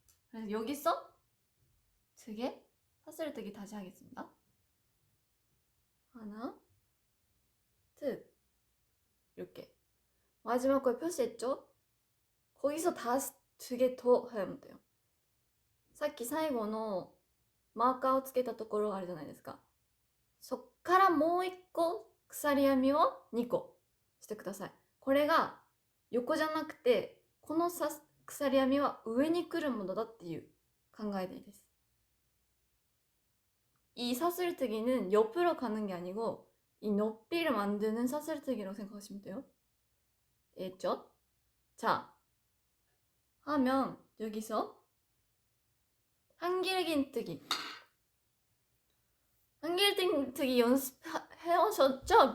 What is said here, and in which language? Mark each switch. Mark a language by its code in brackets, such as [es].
[ko] 그래서 여기서 특에 사슬뜨기 다시 하겠습니다. 하나, 둘, 이렇게 마지막 걸 표시했죠? 거기서 다시 2개 더 하면 돼요. [ja] さっき最後のマーカーをつけたところがあるじゃないですか。そっからもう1個鎖編みを2個してください。これが横じゃなくて、この鎖編みは上に来るものだっていう考えでいいです。 [ko] 이 사슬뜨기는 옆으로 가는 게 아니고 이 높이를 만드는 사슬뜨기라고 생각하시면 돼요. 알겠죠? 자, 하면 여기서 한길긴뜨기 한길긴뜨기 연습해오셨죠?